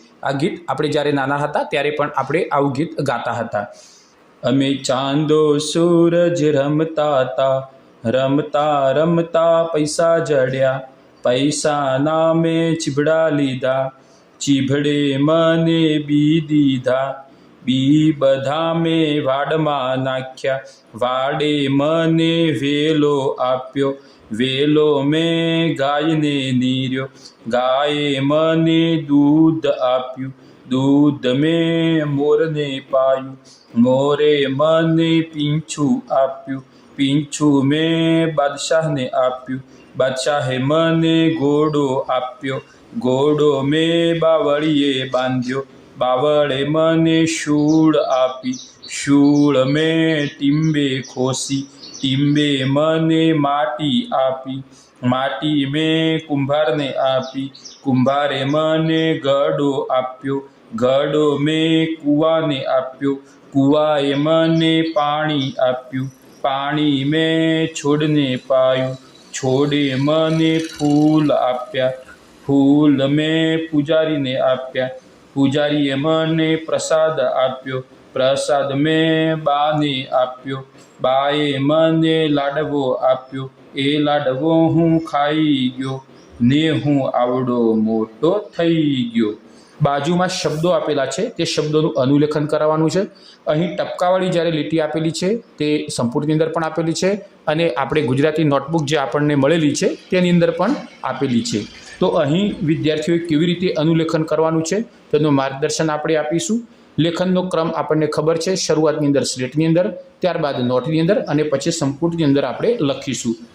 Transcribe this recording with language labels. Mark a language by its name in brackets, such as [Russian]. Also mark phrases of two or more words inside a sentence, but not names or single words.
[Gujarati] આ ગીત આપણે જ્યારે નાના હતા ત્યારે પણ આપણે આવું ગીત ગાતા હતા। અમે ચાંદો સૂરજ રમતા હતા, રમતા રમતા પૈસા જડ્યા, પૈસા નામે ચીભડા લીધા, ચીભડે મને બી દીધા, બી બધા મેં વાડમાં નાખ્યા, વાડે મને વેલો આપ્યો, વેલો મેં ગાય ને નીર્યો, ગાયે મને દૂધ આપ્યું, દૂધ મેં મોર ને પાયું, મોરે મને પીંછું આપ્યું, પીંછું મેં બાદશાહ ને આપ્યું, બાદશાહે મને ઘોડો આપ્યો, ઘોડો મેં બાવળિયે બાંધ્યો, બાવળે મને શૂળ આપી, શૂળ મેં ટીંબે ખોસી, ટીંબે મને માટી આપી, માટી મેં કુંભાર ને આપી, કુંભારે મને ઘડો આપ્યો, ઘડો મેં કૂવા ને આપ્યો, કૂવાએ મને પાણી આપ્યું, પાણી મેં છોડને પાયું, છોડે મને ફૂલ આપ્યાં, ફૂલ મેં પૂજારી ને આપ્યાં, પૂજારીએ મને પ્રસાદ આપ્યો, પ્રસાદ મેં બાને આપ્યો, બાએ મને લાડવો આપ્યો, એ લાડવો હું ખાઈ ગયો ને હું આવડો મોટો થઈ ગયો। બાજુમાં શબ્દો આપેલા છે તે શબ્દોનું અનુલેખન કરાવવાનું છે। અહીં ટપકાવાળી જ્યારે લીટી આપેલી છે તે સંપૂર્ણની અંદર પણ આપેલી છે અને આપણે ગુજરાતી નોટબુક જે આપણને મળેલી છે તેની અંદર પણ આપેલી છે। તો અહીં વિદ્યાર્થીઓએ કેવી રીતે અનુલેખન કરવાનું છે તેનું માર્ગદર્શન આપણે આપીશું। લેખનનો ક્રમ આપણને ખબર છે, શરૂઆતની અંદર સ્લેટની અંદર, ત્યારબાદ નોટની અંદર અને પછી સંપુટની અંદર આપણે લખીશું।